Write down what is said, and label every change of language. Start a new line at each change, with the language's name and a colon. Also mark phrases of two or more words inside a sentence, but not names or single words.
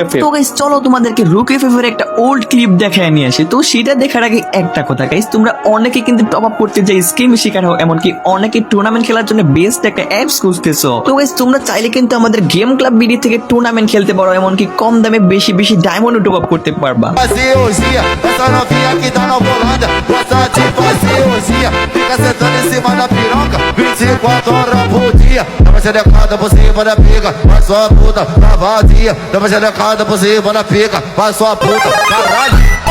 Bangla: তো গাইস চলো তোমাদেরকে রুকেফ এর একটা
English: old clip
Bangla: দেখায় নিয়ে আসি। তো সেটা দেখার আগে একটা কথা গাইস, তোমরা অনেকে কিন্তু
English: top up
Bangla: করতে যাই স্কিম শিকার হও, এমনকি অনেকে টুর্নামেন্ট খেলার জন্য বেস্ট একটা অ্যাপস খুঁজতেছো। তো গাইস তোমরা চাইলে কিন্তু আমাদের গেম ক্লাব বিডি থেকে টুর্নামেন্ট খেলতে পারো, এমনকি কম দামে বেশি বেশি
English: diamond top up
Bangla: করতে পারবা।
Portuguese: Faziosia, essa novinha que tá na Holanda gosta de faziosia, fica sentando em cima da piroca 24 horas por dia. Dá uma xerecada por cima da pica, faz sua puta tá vazia. Dá uma xerecada por cima da pica, faz sua puta, caralho.